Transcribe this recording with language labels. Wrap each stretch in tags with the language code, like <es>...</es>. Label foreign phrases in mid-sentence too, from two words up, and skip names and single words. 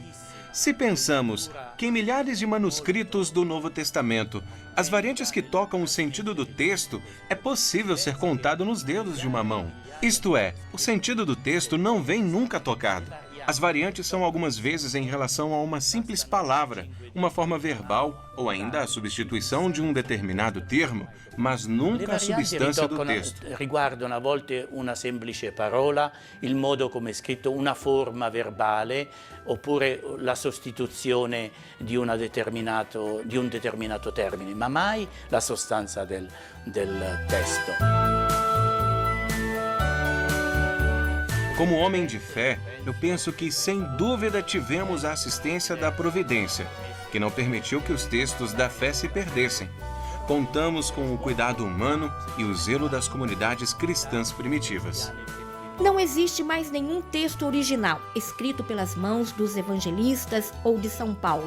<pt>Se pensamos que em milhares de manuscritos do Novo Testamento, as variantes que tocam o sentido do texto é possível ser contado nos dedos de uma mão. Isto é, o sentido do texto não vem nunca tocado. As variantes são algumas vezes em relação a uma simples palavra, uma forma verbal ou ainda a substituição de um determinado termo, mas nunca a substância do texto.</pt> <it>Riguardano a volte una semplice parola, il modo come è scritto, una forma verbale, oppure la sostituzione di un determinato termine, ma mai la sostanza del testo.</it> <pt>Como homem de fé, eu penso que sem dúvida tivemos a assistência da providência, que não permitiu que os textos da fé se perdessem. Contamos com o cuidado humano e o zelo das comunidades cristãs primitivas. Não existe mais nenhum texto original escrito pelas mãos dos evangelistas ou de São Paulo.</pt>